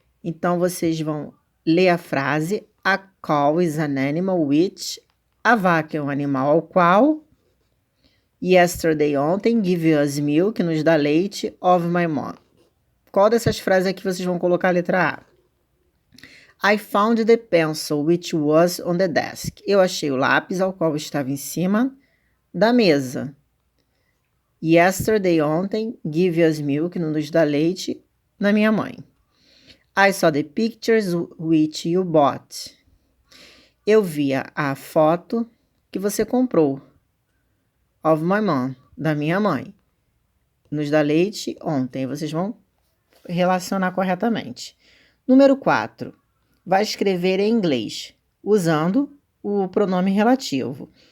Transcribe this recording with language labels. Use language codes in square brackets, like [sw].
[pt] Então, vocês vão ler a frase: [en] a cow is an animal which. [pt] A vaca é um animal ao qual. [en] Yesterday, [pt] ontem, [en] give us milk, [pt] nos dá leite, [en] of my mom. [pt] Qual dessas frases aqui vocês vão colocar a letra A? [en] I found the pencil which was on the desk. [pt] Eu achei o lápis ao qual estava em cima da mesa. [en] Yesterday, [pt] ontem, [en] give us milk, [pt] nos dá leite, na minha mãe. [en] I saw the pictures which you bought. [pt] Eu vi a foto que você comprou. [en] Of my mom, [pt] da minha mãe. Nos dá leite ontem. Vocês vão relacionar corretamente. Número 4. Vai escrever em inglês, usando o pronome relativo.